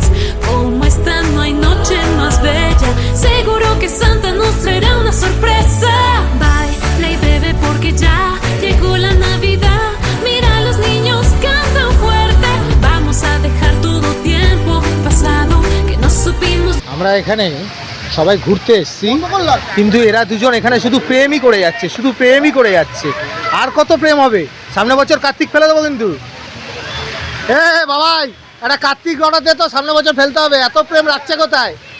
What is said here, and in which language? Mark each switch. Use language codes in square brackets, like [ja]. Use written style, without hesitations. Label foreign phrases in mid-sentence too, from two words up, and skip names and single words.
[es] Como esta no hay noche más bella, seguro que Santa nos traerá una sorpresa. Baila y bebe porque ya llegó la Navidad. Mira, los niños cantan fuerte. Vamos a dejar todo tiempo pasado que no supimos. [bn] আমরা এখানে সবাই ঘুরতে এসেছি, কিন্তু এরা দুজন এখানে শুধু প্রেমই করে যাচ্ছে, শুধু প্রেমই করে যাচ্ছে। আর কত প্রেম হবে? সামনে বছর কার্তিক ফেলে দেবো কিন্তু। এ বাবাই একটা কার্তিক অর্ডার দে তো, সামনে বছর ফেলতে হবে। এত প্রেম রাখছে কোথায়?